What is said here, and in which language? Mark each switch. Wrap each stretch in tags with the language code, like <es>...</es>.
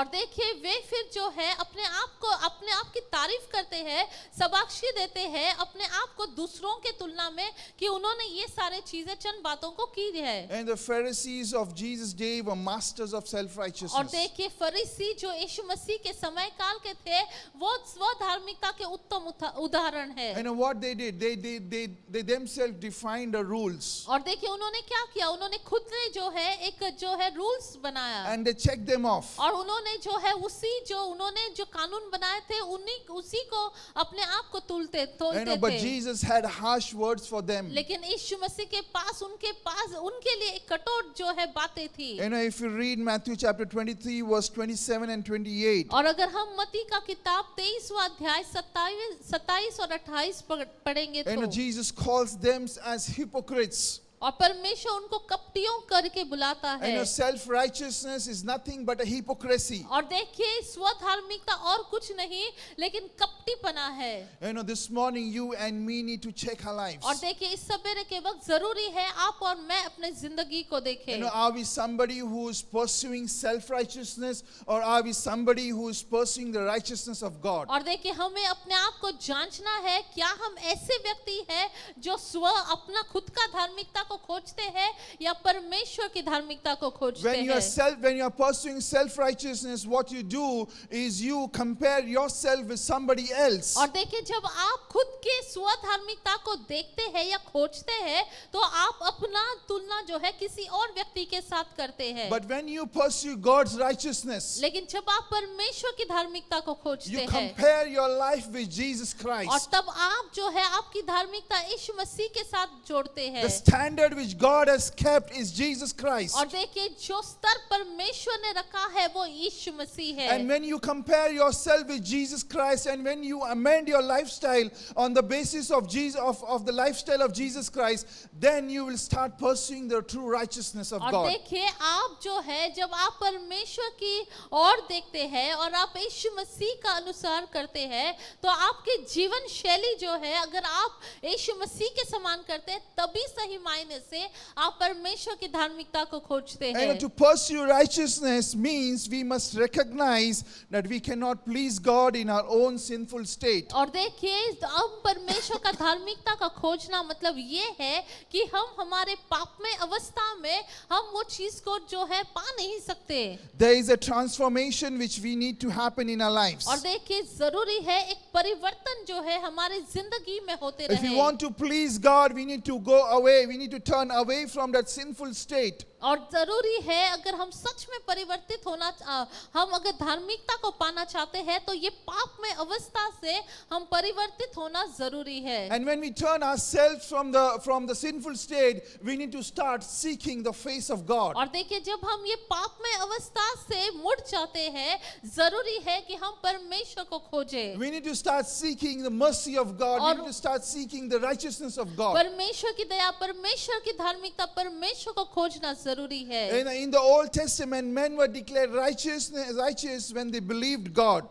<hi>और देखिए वे फिर जो है अपने आप की तारीफ करते हैं, शाबाशी देते हैं अपने आप को दूसरों के तुलना में कि उन्होंने ये सारे चीजें चंद बातों को की है।</hi> <en>And the Pharisees of Jesus' day were masters of self-righteousness.</en> <hi>और देखिए फरीसी जो यीशु मसीह के समय काल के थे वो स्व धार्मिकता के उत्तम उदाहरण है।</hi> <en>And what they did, they themselves defined the rules.</en> <hi>और देखिए उन्होंने क्या किया, उन्होंने खुद ने जो है एक जो है रूल्स बनाया</hi> <en>And they checked them off.</en> <hi>और उन्होंने जो है उन्होंने जो कानून बनाए थे उसी को अपने आप को तोलते</hi> <en>But</en> <hi>थे।</hi> <en>Jesus had harsh words for them.</en> <hi>लेकिन यीशु मसीह के पास उनके लिए एक कठोर जो है बातें थी।</hi> <en>If you read Matthew chapter 23 verse 27 and 28.</en> <hi>और अगर हम मत्ती का किताब 23वां अध्याय 27 और 28 पढ़ेंगे तो</hi> <en>Jesus calls them as hypocrites.</en> <hi>और परमेश्वर उनको कपटियों करके बुलाता है।</hi> <en>Self-righteousness is nothing but a hypocrisy.</en> <hi>और देखिए स्व धार्मिकता और कुछ नहीं लेकिन कपटीपना है।</hi> <en>This morning you and me need to check our lives.</en> <hi>और देखिए इस सवेरे के वक्त जरूरी है आप और मैं अपने जिंदगी को देखें।</hi> <en>Are we somebody who is pursuing self-righteousness or are we somebody who is pursuing the righteousness of God?</en> <hi>और देखिए हमें अपने आप को जांचना है, क्या हम ऐसे व्यक्ति हैं जो स्व अपना खुद का धार्मिकता को खोजते हैं या परमेश्वर की धार्मिकता को खोजते हैं।</hi> <en>When you are pursuing self-righteousness, what you do is you compare yourself with somebody else.</en> <hi>और देखिए जब आप खुद के स्व धार्मिकता को देखते हैं या खोजते हैं तो आप अपना तुलना जो है किसी और व्यक्ति के साथ करते हैं।</hi> <en>But when you pursue God's righteousness,</en> <hi>लेकिन जब आप परमेश्वर की धार्मिकता को खोजते</hi> <en>you</en> <hi>हैं</hi> <en>compare your life with Jesus</en> <hi>और</hi> <en>Christ.</en> <hi>तब आप जो है आपकी धार्मिकता यीशु मसीह के साथ जोड़ते हैं।</hi> <en>The standard which God has kept is Jesus Christ.</en> <hi>और देखिए जो स्तर परमेश्वर ने रखा है वो यीशु मसीह है।</hi> <en>And when you compare yourself with Jesus Christ, and when you amend your lifestyle on the basis of Jesus, of the lifestyle of Jesus Christ, then you will start pursuing the true righteousness of</en> <hi>और</hi> <en>God.</en> <hi>देखिए आप जो है जब आप परमेश्वर की ओर देखते हैं और आप यीशु मसीह का अनुसरण करते हैं तो आपकी जीवन शैली जो है अगर आप यीशु मसीह के समान करते हैं तभी सही मायने से आप परमेश्वर की धार्मिकता को खोजते हैं।</hi> <en>And to pursue righteousness means we must recognize that we cannot please God in our own sinful state.</en> <hi>और देखिए हम परमेश्वर का धार्मिकता का खोजना मतलब ये है कि हम हमारे पाप में अवस्था में हम वो चीज को जो है पा नहीं सकते।</hi> <en>There is a transformation which we need to happen in our lives.</en> <hi>और देखिए जरूरी है एक परिवर्तन जो है हमारी जिंदगी में होते</hi> <en>If we</en> <hi>रहे।</hi> <en>want to please God, we need to go away. We need to turn away from that sinful state.</en> <hi>और जरूरी है अगर हम सच में परिवर्तित होना हम अगर धार्मिकता को पाना चाहते हैं तो ये पाप में अवस्था से हम परिवर्तित होना जरूरी है।</hi> <en>And when we turn ourselves from the sinful state, we need to start seeking the face of God.</en> <hi>और देखिए जब हम ये पाप में अवस्था से मुड़ जाते हैं जरूरी है कि हम परमेश्वर को खोजें।</hi> <en>We need to start seeking the mercy of God. We</en> <hi>और-</hi> <en>need to start seeking the righteousness of God.</en> <hi>परमेश्वर की दया परमेश्वर की धार्मिकता परमेश्वर को खोजना जरूरी है।</hi> <en>In the Old Testament, men were declared righteous when they believed God.</en>